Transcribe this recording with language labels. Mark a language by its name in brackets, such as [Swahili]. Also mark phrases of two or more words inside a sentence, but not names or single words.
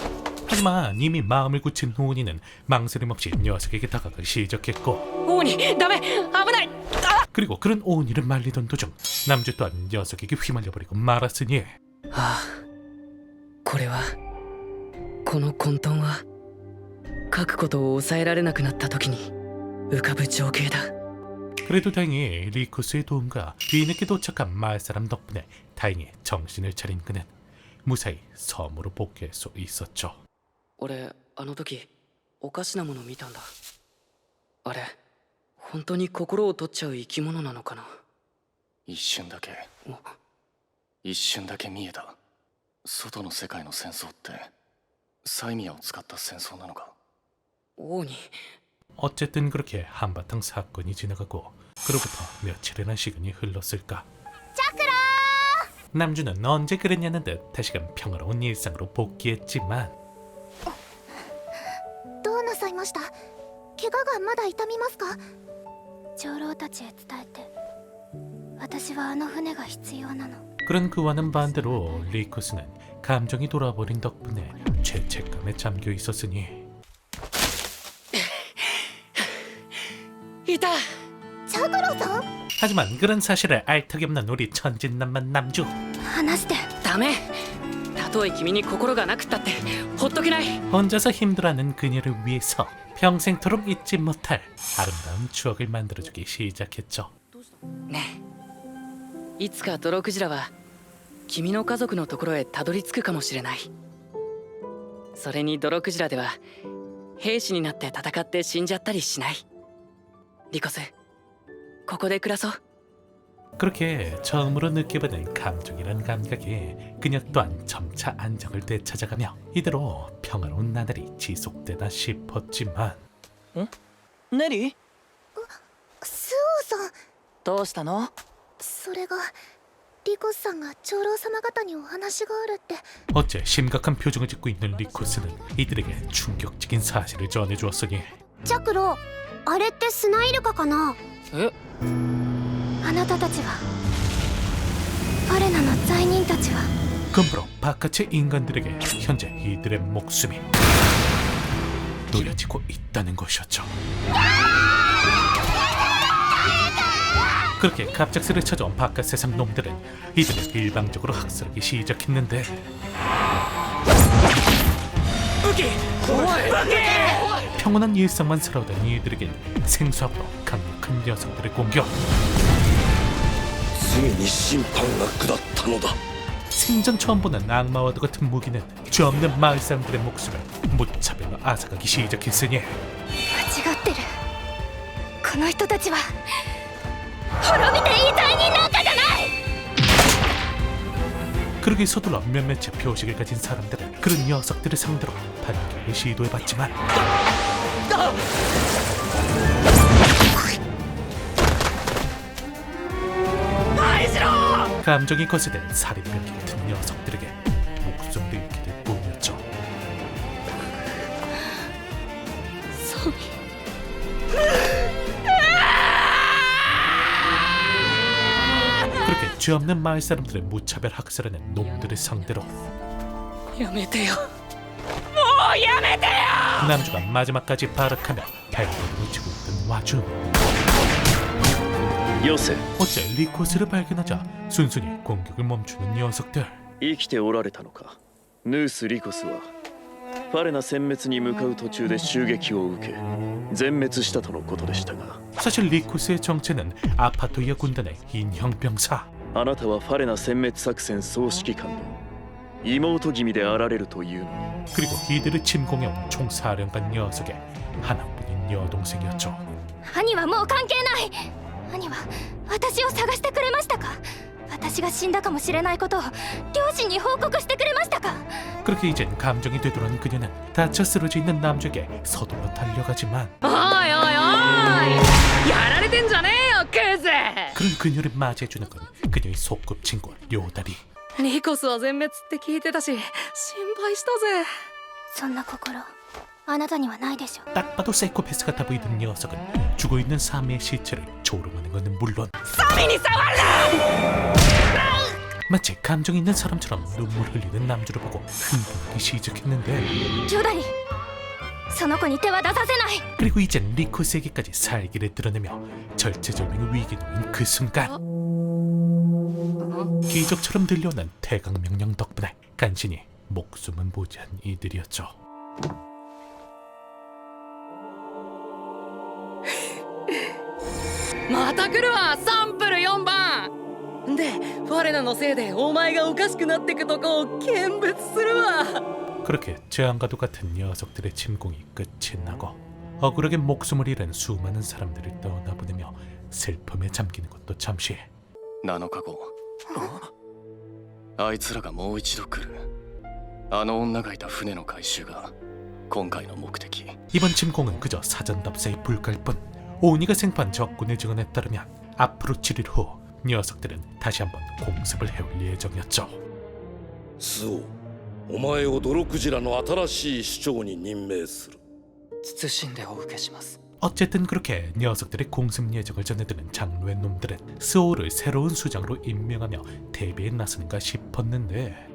[Korean] 하지만 이미 마음을 굳힌 호은이는 망설임 없이 녀석에게 다가가기 시작했고 [Japanese] 王にダメ、危ない。 [Korean] 그리고 그런 호은이를 말리던 도중 남주 또한 녀석에게 휘말려버리고 말았으니 [Japanese] ああ、これはこの混沌は書くことを抑えられなくなった時に浮かぶ情景だ。 [Korean] 그래도 다행히 리코스의 도움과 뒤늦게 도착한 마을사람 덕분에 다행히 정신을 차린 그는 무사히 섬으로 복귀할 수 있었죠. [Japanese] 俺あの時おかしなもの見たんだ。あれ本当に心を取っちゃう生き物なのかな。一瞬だけ見えた。外の世界の戦争ってサイミアを使った戦争なのか。王に [Korean] 어쨌든 그렇게 한바탕 사건이 지나가고 그로부터 며칠이나 시간이 흘렀을까. 남주는 언제 그랬냐는 듯 다시금 평화로운 일상으로 복귀했지만 [Japanese] どうなさいました？怪我がまだ痛みますか？長老たちへ伝えて、私はあの船が必要なの。 [Korean] 그런 그와는 반대로 리코스는 감정이 돌아버린 덕분에 죄책감에 잠겨 있었으니 [Japanese] いた。チャクロさん？ [Korean] 하지만 그런 사실을 알 턱이 없는 우리 천진난만 남주 [Japanese] 話して。ダメ。たとえ君に心がなくったってほっとけない。 [Korean] 혼자서 힘들어하는 그녀를 위해서 평생토록 잊지 못할 아름다운 추억을 만들어주기 시작했죠. [Japanese] ねえ、いつか泥クジラは君の家族のところへたどり着くかもしれない。それに泥クジラでは兵士になって戦って死んじゃったりしない。リコス、ここで暮らそう。 [Korean] 그렇게 처음으로 느껴보는 감정이란 감각에 그녀 또한 점차 안정을 되찾아가며 이대로 평화로운 나날이 지속되나 싶었지만 [Japanese] ネリー、スオさん。どうしたの？それがリコスさんが長老様方にお話があるって。 [Korean] 어째 심각한 표정을 짓고 있는 리코스는 이들에게 충격적인 사실을 전해주었으니 [Japanese] チャクロ、あれってスナイルカかな？え？あなたたちはファレナの罪人たちは [Korean] 그러므로 바깥의 인간들에게 현재 이들의 목숨이 놓여지고 있다는 것이었죠. 그렇게 갑작스레 찾아온 바깥 세상 놈들은 이들을 일방적으로 학살하기 시작했는데 평온한 일상만 살아오던 이들에겐 생수하고 강력한 녀석들의 공격 [Japanese] ついに審判が下ったのだ。 [Korean] 생전 처음 보는 악마와도 같은 무기는 죄 없는 마을 사람들의 목숨을 무차별로 앗아가기 시작했으니 [Japanese] 間違ってる。この人たちは滅びていい罪人なんかじゃない。 [Korean] 그러기 서둘러 몇몇의 표식을 가진 사람들은 그런 녀석들을 상대로 반격을 시도해봤지만 감정이 거세된 살인병기 같은 녀석들에게 목숨을 잃게 될 뿐이었죠. 그렇게 죄 없는 마을 사람들을 무차별 학살하는 놈들을 상대로 [Japanese] やめてよ。 [Korean] 남주가 마지막까지 발악하며 발버둥을 치고 있던 와중 [Japanese] よせ、 [Korean] 어째 리코스를 발견하자 순순히 공격을 멈추는 녀석들. [Japanese] 生きておられたのか。ヌース・リコスはファレナ殲滅に向かう途中で襲撃を受け全滅したとのことでしたが [Korean] 사실 리쿠스의 정체는 아파토이아 군단의 인형병사. [Japanese] あなたはファレナ殲滅作戦総指揮官の妹君であられるというのに [Korean] 그리고 이들을 침공해온 총사령관 녀석의 하나뿐인 여동생이었죠. [Japanese] 兄はもう関係ない。兄は私を探してくれましたか。私が死んだかもしれないことを両親に報告してくれましたか。 [Korean] 그렇게 이젠 감정이 되돌아온 그녀는 다쳐 쓰러져 있는 남주에게 서둘러 달려가지만 [Japanese] おいおいおいやられてんじゃねえよクズ。 [Korean] 그런 그녀를 맞이해주는 건 그녀의 소꿉친구 요다리. [Japanese] リコスは全滅って聞いてたし心配したぜ。そんな心あなたにはないでしょ。 [Korean] 딱 봐도 사이코패스 같아 보이는 녀석은 죽어있는 사미의 시체를 조롱하는 것은 물론 마치 감정 있는 사람처럼 눈물 흘리는 남주를 보고 흥분하기 시작했는데 [Japanese] ジョダリその子に手は出させない。 [Korean] 그리고 이젠 리코스에게까지 살기를 드러내며 절체절명의 위기에 놓인 그 순간 기적처럼 들려오는 태강 명령 덕분에 간신히 목숨은 보지한 이들이었죠. [Japanese] また来るわサンプル4番でファレナのせいでお前がおかしくなってくとこを見物するわ。 [Korean] 그렇게 재앙과도 같은 녀석들의 침공이 끝이 나고 억울하게 목숨을 잃은 수많은 사람들을 떠나보내며 슬픔에 잠기는 것도 잠시. [Japanese] 7 日後あいつらがもう一度来る。あの女がいた船の回収が今回の目的。 [Korean] 이번 침공은 그저 사전답사의 불가일 뿐 오니가 생판 적군의 증언에 따르면 앞으로 7일 후 녀석들은 다시 한번 공습을 해올 예정이었죠. [Japanese] スオ、お前をドロクジラの新しい首長に任命する。謹んでお受けします。 [Korean] 어쨌든 그렇게 녀석들의 공습 예정을 전해들은 장로의 놈들은 스오를 새로운 수장으로 임명하며 대비에 나서는가 싶었는데